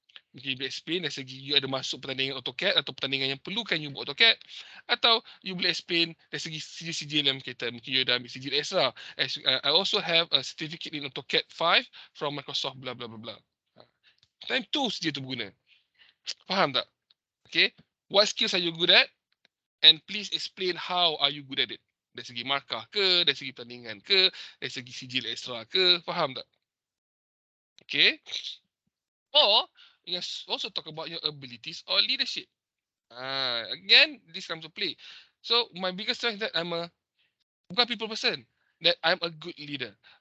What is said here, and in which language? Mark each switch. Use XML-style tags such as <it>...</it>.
<ms>Mungkin you boleh explain dari segi you ada masuk pertandingan AutoCAD atau pertandingan yang perlukan you buat AutoCAD, atau you boleh explain dari segi sijil-sijil yang berkaitan. Mungkin you dah ambil sijil extra.</ms> <en>I also have a certificate in AutoCAD 5 from Microsoft blah blah blah blah.</en> <ms>Time tu sijil tu berguna. Faham tak? Okay.</ms> <en>What skills are you good at? And please explain how are you good at it.</en> <ms>Dari segi markah ke, dari segi pertandingan ke, dari segi sijil extra ke. Faham tak? Okay.</ms> <en>Or you can also talk about your abilities or leadership. Again, this comes to play. So my biggest strength is that I'm a bukan people person, that I'm a good leader.</en>